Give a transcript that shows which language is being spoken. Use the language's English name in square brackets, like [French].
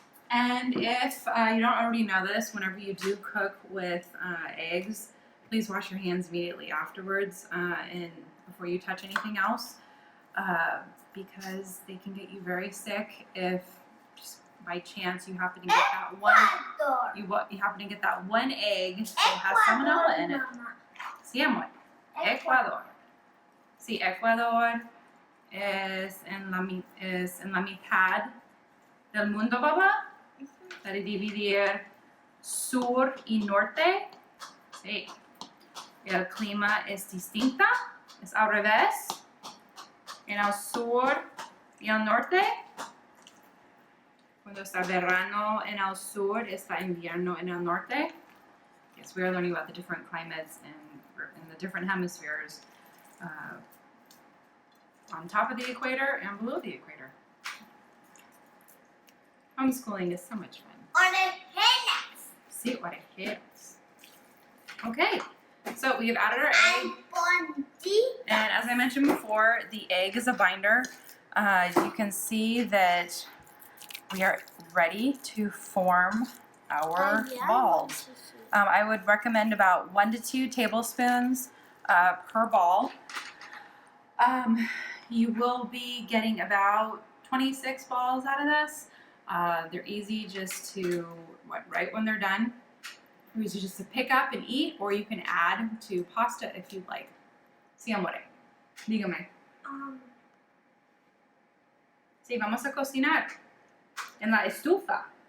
[English] And if you don't already know this, whenever you do cook with eggs, please wash your hands immediately afterwards and before you touch anything else, because they can get you very sick if just by chance you happen to get that one. You happen to get that one egg that has salmonella in it. [Spanish] Sí, amor. Ecuador. Sí, Ecuador es en la mitad del mundo, papá. Para dividir sur y norte. Sí. El clima es distinta, es al revés. En el sur y el norte. Cuando está verano en el sur, está invierno en el norte. [English] Yes, we are learning about the different climates in the different hemispheres on top of the equator and below the equator. Homeschooling is so much fun. [Spanish] Orejeras. Sí, orejeras. [English] Okay, so we've added our egg. [Spanish] Albondigas. [English] And as I mentioned before, the egg is a binder. You can see that we are ready to form our balls. I would recommend about 1 to 2 tablespoons per ball. You will be getting about 26 balls out of this. They're easy just to, right when they're done, easy just to pick up and eat, or you can add to pasta if you'd like. [Spanish] Sí, amore. Dígame. Sí, vamos a cocinar en la estufa.